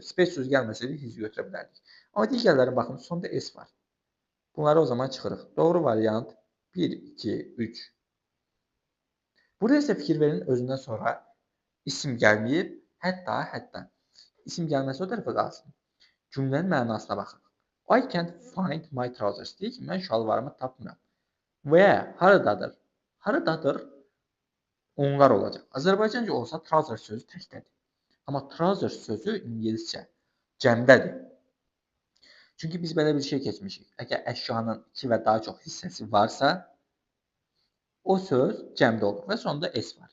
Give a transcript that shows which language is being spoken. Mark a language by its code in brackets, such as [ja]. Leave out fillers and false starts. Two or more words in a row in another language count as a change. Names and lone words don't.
[az] Speech sözü gəlməsəydi his götürə bilərdik. Amma digərlərin baxın, sonda s var. Bunları o zaman çıxırıq. Doğru variant 1, 2, 3. Burada isə fikir verin, özündən sonra isim gəlməyib, hətta. İsim gəlməsi o tərəfə qalsın. Cümlənin mənasına baxın. [en] I can't find my trousers. [az] Deyir ki, mən şalvarımı tapmıram. Və haradadır? Haradadır? Onlar olacaq. Azərbaycanca olsa trouser sözü təkdədir. Amma trouser sözü ingiliscə cəmdədir. Çünki biz belə bir şey keçmişik. Əgər əşyanın 2 və daha çox hissəsi varsa, o söz cəmdə olur və sonunda s var.